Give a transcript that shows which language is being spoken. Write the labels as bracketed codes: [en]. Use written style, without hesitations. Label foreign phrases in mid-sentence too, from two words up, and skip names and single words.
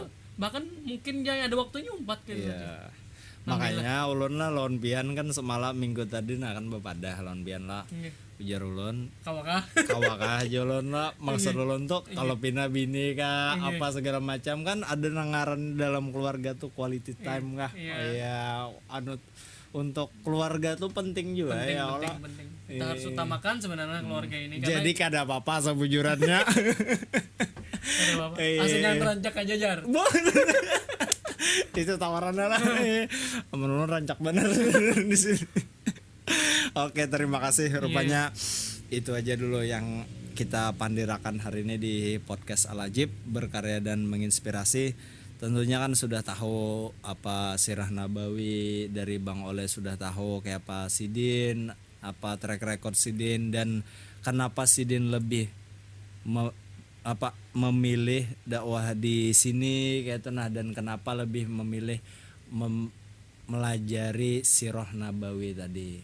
[id] Bahkan mungkin jangan ada waktunya 4 gitu. [bjn] Makanya ulun lah lawan pian kan semalam minggu tadi nah kan bepadah lawan pian lah. Ujar ulun kawakah aja ulun lah maksud ulun tuh kalau pina bini kah apa segala macam kan ada nangaran dalam keluarga tuh [en] quality time [bjn] kah. [id] Untuk keluarga tuh penting juga penting. Kita harus utamakan sebenarnya keluarga ini. [bjn] Jadi kada apa-apa sebujurannya. Asal jangan rancak aja jar. [id] Itu tawarannya lah. Menurut rancak bener di sini. Oke, terima kasih. Rupanya itu aja dulu yang kita pandirakan hari ini di podcast Al-Ajib, berkarya dan menginspirasi. Tentunya kan sudah tahu apa sirah nabawi dari Bang Oleh, sudah tahu kayak apa Sidin, apa [en] track record [id] Sidin, dan kenapa Sidin lebih memilih dakwah di sini kayak itu nah, dan kenapa lebih memilih melajari sirah nabawi tadi.